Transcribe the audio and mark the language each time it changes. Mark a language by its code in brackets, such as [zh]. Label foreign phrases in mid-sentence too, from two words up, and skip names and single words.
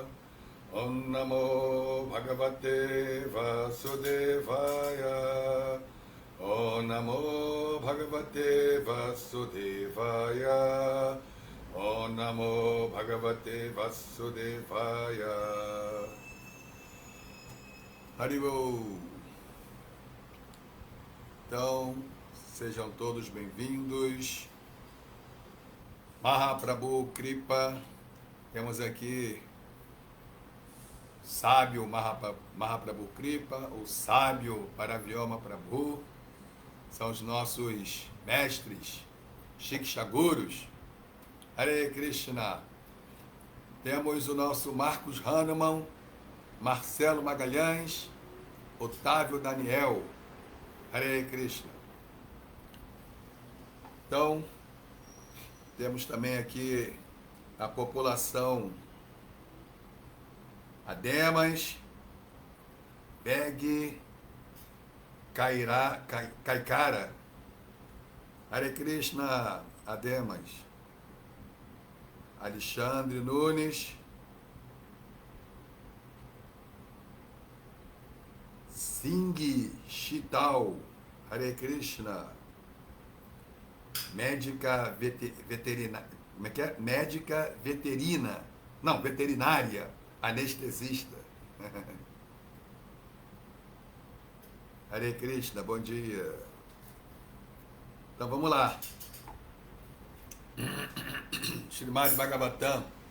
[sa] Om Namo Bhagavate Vasudevaya. Om Namo Bhagavate Vasudevaya. Om Namo Bhagavate Vasudevaya. [pt] Haribol. Então, sejam todos bem-vindos. Mahaprabhu Kripa. Temos aqui sábio Mahaprabhu Kripa, o sábio Paravyoma Prabhu. São os nossos mestres, Shikshagurus. Hare Krishna. Temos o nosso Marcos Hahnemann, Marcelo Magalhães, Otávio Daniel. Hare Krishna. Então, temos também aqui a população Ademas, Beg, Kaikara. Hare Krishna, Ademas. Alexandre Nunes, Singh Chital, Hare Krishna, médica veterinária, como é que é? Médica veterina, não, veterinária, anestesista. Hare Krishna, bom dia. Então vamos lá. Srimad Bhagavatam.